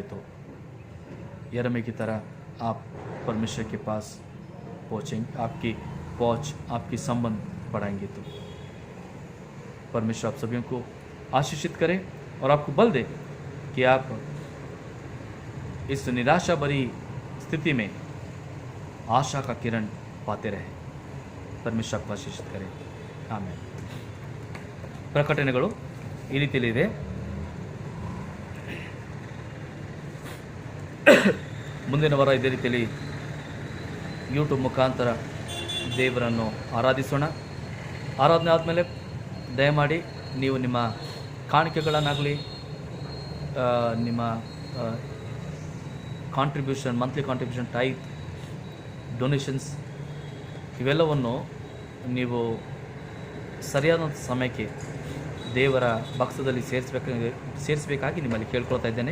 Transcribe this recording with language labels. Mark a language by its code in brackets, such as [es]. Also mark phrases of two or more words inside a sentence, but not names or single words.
[hi] तो यिर्मयाह की तरह आप परमेश्वर के पास पहुँचेंगे, आपकी पहुँच, आपकी संबंध बढ़ाएंगे। तो परमेश्वर आप सभी को आशीषित करे और आपको बल दे कि आप इस निराशा भरी स्थिति में आशा का किरण पाते रहें। परमेश्वर आपको आशीषित करे। [kn] ಆಮೇಲೆ ಪ್ರಕಟಣೆಗಳು ಈ ರೀತಿಯಲ್ಲಿದೆ. ಮುಂದಿನ ವಾರ ಇದೇ ರೀತಿಯಲ್ಲಿ ಯೂಟ್ಯೂಬ್ ಮುಖಾಂತರ ದೇವರನ್ನು ಆರಾಧಿಸೋಣ. ಆರಾಧನೆ ಆದಮೇಲೆ ದಯಮಾಡಿ ನೀವು ನಿಮ್ಮ ಕಾಣಿಕೆಗಳನ್ನಾಗಲಿ, ನಿಮ್ಮ [en] contribution, monthly contribution, tithe, donations [kn] ಇವೆಲ್ಲವನ್ನು ನೀವು ಸರಿಯಾದ ಸಮಯಕ್ಕೆ ದೇವರ ಭಕ್ತದಲ್ಲಿ ಸೇರಿಸಬೇಕಾಗಿ ನಿಮ್ಮಲ್ಲಿ ಕೇಳ್ಕೊಳ್ತಾ ಇದ್ದೇನೆ.